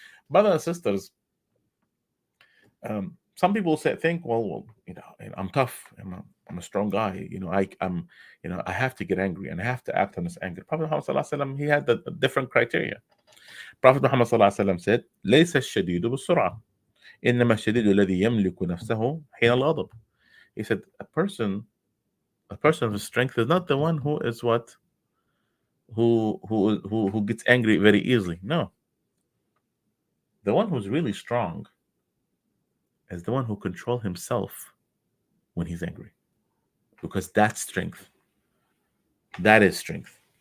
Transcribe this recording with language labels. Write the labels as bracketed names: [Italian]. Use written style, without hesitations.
[English] Brothers and sisters, some people think, well, you know, I'm tough. I'm a strong guy. You know, I'm, you know, I have to get angry and I have to act on this anger. Prophet Muhammad sallallahu alaihi wasallam, he had a different criteria. Prophet Muhammad sallallahu alaihi wasallam said, [Arabic] "ليس الشديد بالسرعة, إنما الشديد الذي يملك نفسه حين الغضب." [English] He said, a person of strength is not the one who is what, who gets angry very easily. No, the one who's really strong is the one who controls himself when he's angry, because that's strength. That is strength.